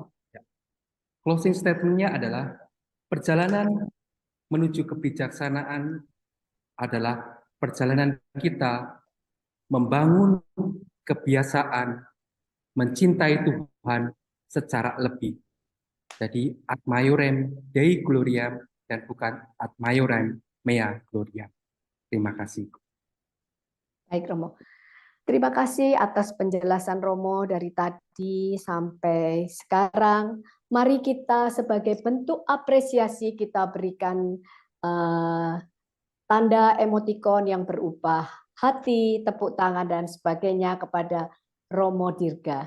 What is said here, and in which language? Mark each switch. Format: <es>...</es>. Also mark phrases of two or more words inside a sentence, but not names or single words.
<en>Closing statement-</en> <id>nya adalah perjalanan menuju kebijaksanaan adalah perjalanan kita membangun kebiasaan mencintai Tuhan secara lebih.</id> <la>Jadi ad maiorem Dei gloriam dan bukan ad maiorem mea gloriam.</la> <id>Terima kasih. Baik Romo. Terima kasih atas penjelasan Romo dari tadi sampai sekarang. Mari kita sebagai bentuk apresiasi kita berikan tanda emotikon yang berupa hati, tepuk tangan, dan sebagainya kepada Romo Dirga.</id>